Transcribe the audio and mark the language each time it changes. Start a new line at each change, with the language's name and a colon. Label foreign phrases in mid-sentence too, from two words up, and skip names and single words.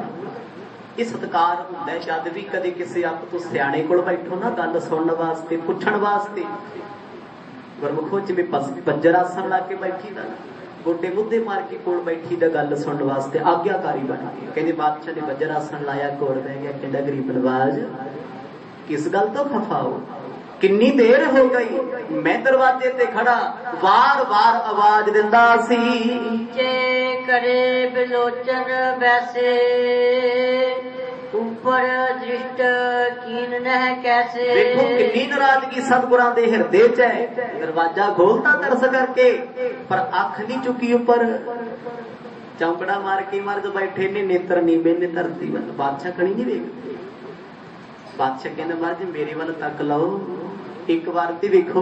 Punjabi: ਇਹ ਸਤਿਕਾਰ ਹੁੰਦਾ ਜਦ ਵੀ ਕਦੇ ਕਿਸੇ ਆਪ ਤੋਂ ਸਿਆਣੇ ਕੋਲ ਬੈਠੋ ਨਾ, ਗੱਲ ਸੁਣਨ ਵਾਸਤੇ, ਪੁੱਛਣ ਵਾਸਤੇ। ਗੁਰਮੁਖੋ ਜਿਵੇਂ ਬੰਜਰ ਆਸਣ ਲਾ ਕੇ ਬੈਠੀ ਦਾ, ਗੋਡੇ ਮੁੱਦੇ ਮਾਰ ਕੇ ਕੋਲ ਬੈਠੀ ਦਾ, ਗੱਲ ਸੁਣਨ ਵਾਸਤੇ ਆਗਿਆਕਾਰੀ ਬਣ ਗਈ। ਕਹਿੰਦੇ ਬਾਦਸ਼ਾਹ ਨੇ ਬੰਜਰ ਆਸਣ ਲਾਇਆ, ਕੋਲ ਬਹਿ ਗਿਆ। ਕਹਿੰਦਾ ਗਰੀਬ ਨਵਾਜ਼ ਕਿਸ ਗੱਲ ਤੋ ਖ਼ਫ਼ਾ ਹੋ? ਕਿੰਨੀ ਦੇਰ ਹੋ ਗਈ, ਮੈਂ ਦਰਵਾਜ਼ੇ ਤੇ ਖੜ੍ਹਾ ਵਾਰ ਵਾਰ ਆਵਾਜ਼ ਦਿੰਦਾ ਸੀ। ਨੀਚੇ ਕਰੇ ਬਿਲੋਚਨ ਵੈਸੇ, ਊਪਰ ਦ੍ਰਿਸ਼ਟ ਕੀਨ ਨਹ ਕੈਸੇ। ਦੇਖੋ ਕਿੰਨੀ ਨਾਰਾਜ਼ਗੀ ਸਤਿਗੁਰਾਂ ਦੇ ਹਿਰਦੇ ਚ ਹੈ। ਦਰਵਾਜ਼ਾ ਖੋਲ੍ਹਤਾ ਤਰਸ ਕਰਕੇ, ਪਰ ਅੱਖ ਨਹੀਂ ਚੁੱਕੀ ਉੱਪਰ। ਚੌਂਕੜਾ ਮਾਰ ਕੇ ਮਰਦ ਬੈਠੇ ਨੇ, ਨੇਤਰ ਨਹੀਂ ਬੇਨੇ ਧਰਤੀ ਵੱਲ। ਬਾਦਸ਼ਾਹ ਕਣੀ ਨਹੀਂ ਵੇਖਦੇ। ਬਾਦਸ਼ਾਹ ਕਹਿਣਾ ਮਹਾਰਾਜ ਮੇਰੇ ਵੱਲ ਤੱਕ ਲਓ, ਇਕ ਵਾਰ ਤੇ ਵੇਖੋ।